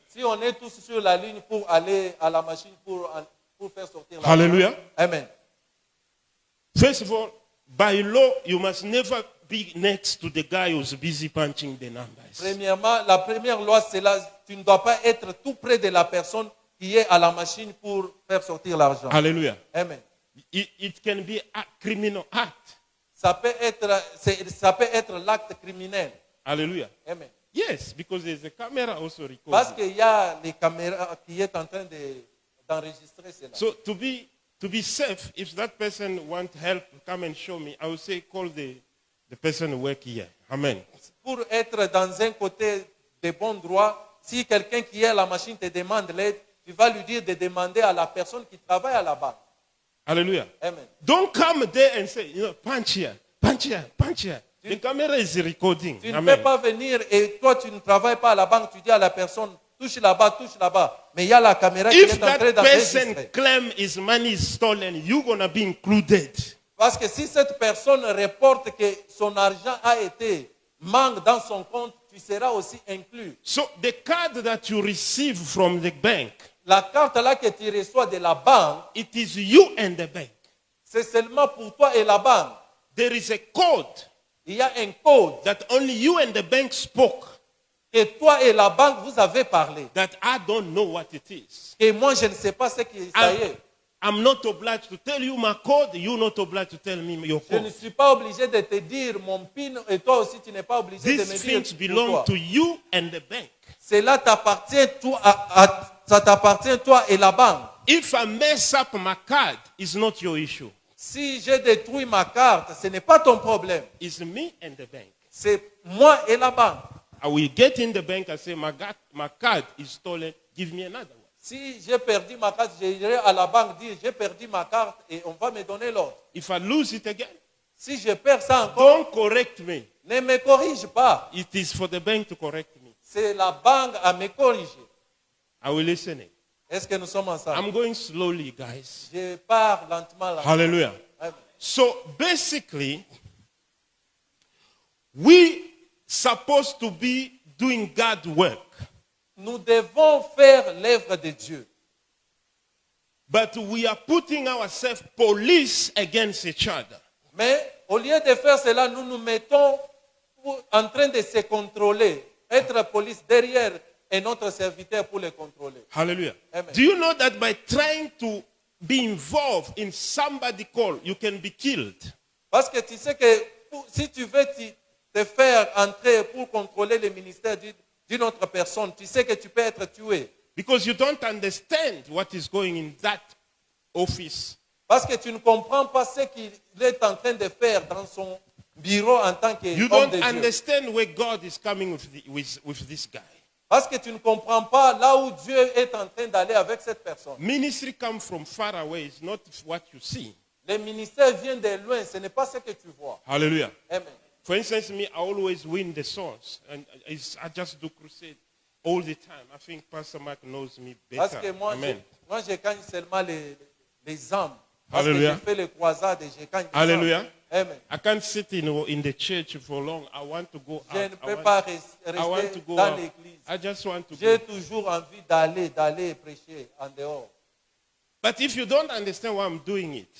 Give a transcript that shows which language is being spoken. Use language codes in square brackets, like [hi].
[fr] si on est tous sur la ligne pour aller à la machine pour faire sortir l'argent. Hallelujah. Amen. [en] First of all, by law, you must never be next to the guy who's busy punching the numbers. [fr] Premièrement, la première loi, c'est là, tu ne dois pas être tout près de la personne qui est à la machine pour faire sortir l'argent. Hallelujah. Amen. [en] It can be a criminal act. [fr] Ça peut être l'acte criminel. Hallelujah. Amen. [en] Yes, because there's a camera also recording. [fr] Parce qu'il y a les caméras qui est en train d'enregistrer cela. [en] So to be safe, if that person want help, come and show me. I will say call the person who work here. Amen. [fr] Pour être dans un côté de bon droit, si quelqu'un qui est à la machine te demande l'aide, tu vas lui dire de demander à la personne qui travaille à la banque. Hallelujah. Amen. [en] Don't come there and say, punch here, punch here, punch here. The camera is recording. [fr] Tu ne Amen. peux pas venir et toi tu ne travailles pas à la banque, tu dis à la personne, touche là-bas, touche là-bas. Mais il y a la caméra qui [en] If [fr] est en train [en] that person [fr] d'enregistrer. [en] claim his money is stolen, you're going to be included. [fr] Parce que si cette personne reporte que son argent a été manque dans son compte, tu seras aussi inclus. [en] So the card that you receive from the bank, [fr] La carte là que tu reçois de la banque, [en] it is you and the bank. [fr] c'est seulement pour toi et la banque. [en] There is a code [fr] Il y a un code [en] that only you and the bank spoke [fr] que toi et la banque vous avez parlé. [en] that I don't know what it is. [fr] Et moi je ne sais pas ce que ça y est. [en] I'm not obliged to tell you my code. You're not obliged to tell me your [fr] Je ne [en] code. [fr] suis pas obligé de te dire mon PIN et toi aussi tu n'es pas obligé de me [en] These [fr] dire [en] things [fr] pour [en] belong [fr] toi. [en] to you and the bank. [fr] Cela t'appartient ça t'appartient toi et la banque. [en] If I mess up my card, it's not your issue. [fr] Si j'ai détruit ma carte, ce n'est pas ton problème. [en] It's me and the bank. [fr] C'est moi et la banque. [en] I will get in the bank and say, my card is stolen. Give me another one. [fr] Si j'ai perdu ma carte, j'irai à la banque dire j'ai perdu ma carte et on va me donner l'autre. [en] If I lose it again, [fr] Si je perds ça encore, [en] don't correct me. [fr] ne me corrige pas. [en] It is for the bank to correct me. [fr] C'est la banque à me corriger. [en] I will listen. [fr] Est-ce que nous sommes ensemble? [en] I'm going slowly, guys. [fr] Je pars lentement là. Hallelujah. Amen. [en] So basically, we supposed to be doing God's work, [fr] Nous devons faire l'œuvre de Dieu. [en] but we are putting ourselves police against each other. [fr] Mais au lieu de faire cela, nous nous mettons en train de se contrôler, être police derrière un autre serviteur pour le contrôler. Hallelujah. Amen. [en] Do you know that by trying to be involved in somebody call, you can be killed? [fr] Parce que tu sais que si tu veux te faire entrer pour contrôler le ministère d'une autre personne, tu sais que tu peux être tué. [en] Because you don't understand what is going in that office. [fr] Parce que tu ne comprends pas ce qu'il est en train de faire dans son bureau en tant [en] You [fr] qu'homme de [en] don't [fr] Dieu. [en] understand where God is coming with this guy. [fr] Parce que tu ne comprends pas là où Dieu est en train d'aller avec cette personne. [en] Ministry comes from far away. It's not what you see. [fr] Le ministère vient de loin, ce n'est pas ce que tu vois. Hallelujah. Amen. [en] For instance, me, I always win the souls. And I just do crusade all the time. I think Pastor Mark knows me [fr] Parce [en] better. [fr] que moi, Amen. je gagne seulement les âmes. Parce Hallelujah. que je fais les croisades et je gagne les Hallelujah. âmes. Amen. [en] I can't sit in the church for long. I want to go [fr] Je [en] out. [fr] ne peux pas [en] I want to [fr] rester [en] go [fr] dans [en] out. [fr] l'église. [en] I just want to [fr] J'ai [en] go. [fr] toujours envie d'aller prêcher en dehors. [en] But if you don't understand why I'm doing it,